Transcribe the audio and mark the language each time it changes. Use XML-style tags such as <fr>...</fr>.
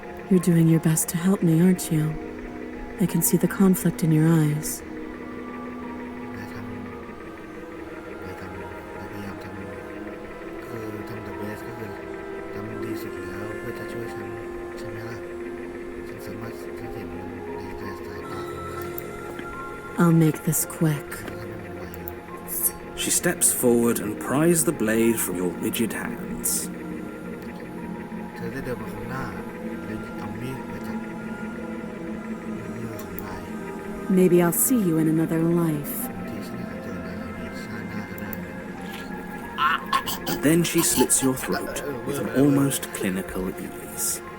<en>You're doing your best to help me, aren't you? I can see the conflict in your eyes.</en> <th>พยายามทำคือทำ</th> <en>the best</en> <th>ก็คือทำดีสุดแล้วเพื่อจะช่วยฉันใช่ไหมล่ะฉันสามารถเห็นมันในสายตาของนาย</th> <en>I'll make this quick.</en> <th>ทำให้มันไว</th> <en>She steps forward and pries the blade from your rigid hands.</en> <th>เธอได้เดินมาข้างหน้าเลยเอามีดมาจากมือของนาย</th> <en>Maybe I'll see you in another life.</en> <th>บางทีฉันอาจจะเจอนายในชาติหน้าก็ได้</th> <en>Then she slits your throat with an almost clinical ease.</en>